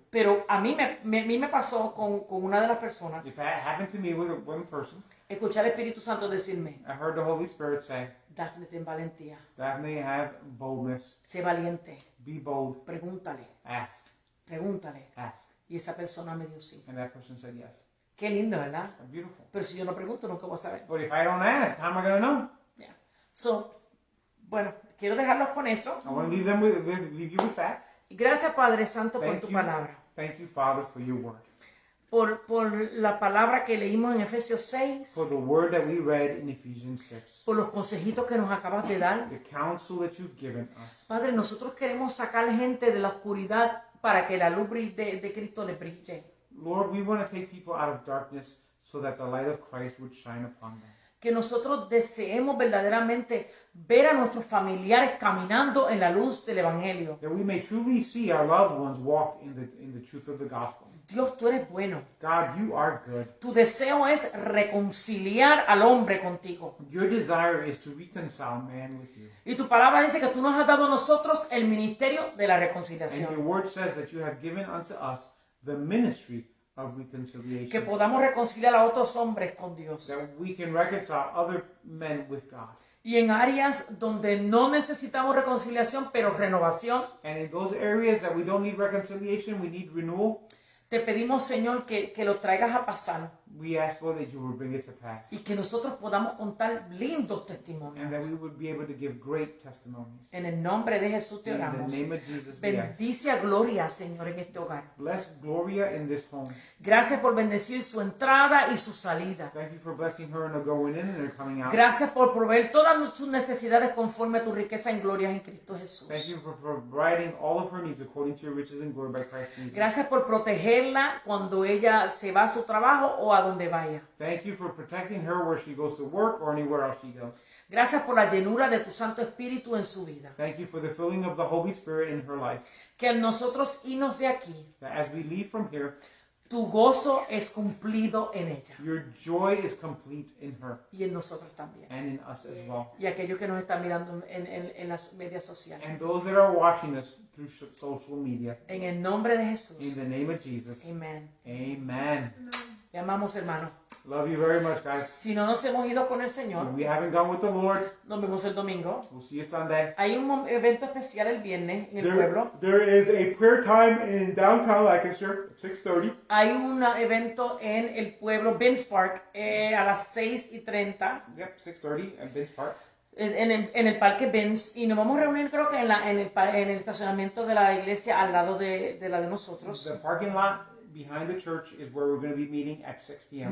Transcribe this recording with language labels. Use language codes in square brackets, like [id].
[es] Pero a mí me pasó con una de las personas. [en] If that happened to me with one person, [es] Escuché al Espíritu Santo decirme, [en] I heard the Holy Spirit say, [es] Daphne, ten valentía, [en] Daphne, have boldness. [es] sé valiente, [en] Be bold. [es] pregúntale. [en] Ask. Ask. [es] Y esa persona me dio sí. [en] And that person said yes. [es] Qué lindo, ¿verdad? [en] Beautiful. [es] Pero si yo no pregunto, nunca voy a saber. [en] But if I don't ask, how am I going to know? Yeah. [es] So, bueno, quiero dejarlos con eso. [en] I want to leave you with that. [es] Y gracias, Padre Santo, por [en] Thank [es] tu [en] you. [es] palabra. [en] Thank you, Father, for your word. [es] Por la palabra que leímos en Efesios 6. [en] For the word that we read in Ephesians 6. [es] Por los consejitos que nos acabas de dar. [en] The counsel that you've given us. [es] Padre, nosotros queremos sacar gente de la oscuridad para que la luz de Cristo le brille. [en] Lord, we want to take people out of darkness so that the light of Christ would shine upon them. [es] Que nosotros deseemos verdaderamente ver a nuestros familiares caminando en la luz del Evangelio. [en] That we may truly see our loved ones walk in the truth of the gospel. [es] Dios, tú eres bueno. [en] God, you are good. [es] Tu deseo es reconciliar al hombre contigo. [en] Your desire is to reconcile man with you. [es] Y tu palabra dice que tú nos has dado a nosotros el ministerio de la [en] And your [es] reconciliación. [en] word says that you have given unto us the ministry of [es] Que [en] reconciliation. [es] podamos reconciliar a otros hombres con Dios. [en] That we can reconcile other men with God. [es] Y en áreas donde no necesitamos reconciliación, pero renovación, [en] And in those areas that we don't need reconciliation, we need renewal, [es] te pedimos, Señor, que lo traigas a pasar [en] we ask, Lord, that you will bring it to pass. [es] y que nosotros podamos contar lindos testimonios. [en] And that we would be able to give great testimonies. [es] En el nombre de Jesús te [en] In the [es] oramos. [en] name of Jesus, we ask. [es] Bendice a Gloria, Señor, en este hogar. [en] Bless Gloria in this home. [es] Gracias por bendecir su entrada y su salida. [en] Thank you for blessing her and her going in and her coming out. [es] Gracias por proveer todas sus necesidades conforme a tu riqueza en gloria en Cristo Jesús. [en] Thank you for providing all of her needs according to your riches and glory by Christ Jesus. [es] Gracias por protegerla cuando ella se va a su trabajo o a donde vaya. [en] Thank you for protecting her where she goes to work or anywhere else she goes. [es] Gracias por la llenura de tu Santo Espíritu en su vida. [en] Thank you for the filling of the Holy Spirit in her life. [es] Que al nosotros irnos de aquí, [en] That as we leave from here, [es] tu gozo es cumplido en ella [en] your joy is complete in her [es] y en nosotros también. [en] and in us as well. [es] Y aquellos que nos están mirando en las medias sociales. [en] And those that are watching us through social media. [es] En el nombre de [en] In [es] Jesús. [en] the name of Jesus. [es] Amén. [en] Amen. [es] Le amamos, hermano. [en] Love you very much, guys. [es] Si no nos hemos ido con el [en] If [es] Señor, [en] we haven't gone with the Lord, [es] nos vemos el domingo. [en] we'll see you Sunday. [es] Hay un evento especial el viernes en el pueblo. [en] There is a prayer time in downtown Lancaster at 6:30. [es] Hay un evento en el pueblo, Benz Park, a las 6:30. [en] Yep, 6:30 at Vince Park. [es] En el parque Benz, y nos vamos a reunir creo que en el estacionamiento de la iglesia al lado de la de nosotros. [en] The parking lot behind the church is where we're going to be meeting at 6 p.m.